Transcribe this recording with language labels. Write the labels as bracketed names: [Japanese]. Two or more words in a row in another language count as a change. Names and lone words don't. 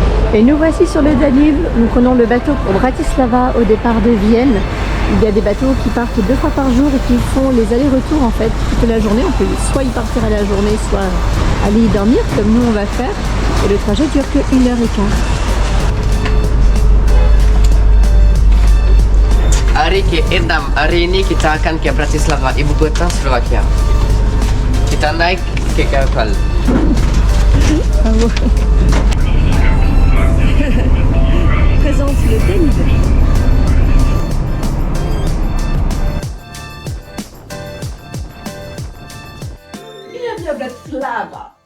[French] Et nous voici sur le Danube. Nous prenons le bateau pour Bratislava au départ de Vienne. Il y a des bateaux qui partent 2 fois par jour et qui font les allers-retours en fait toute la journée. On peut soit y partir à la journée, soit aller y dormir comme nous on va faire. Et le trajet dure que 1h15. [Indonesian] Hari ke-6 hari ini kita akan ke Bratislava, ibu kota Slovakia. Kita naik ke kapal. [French] Bravo. Présente le Danube. Bienvenue à Bratislava.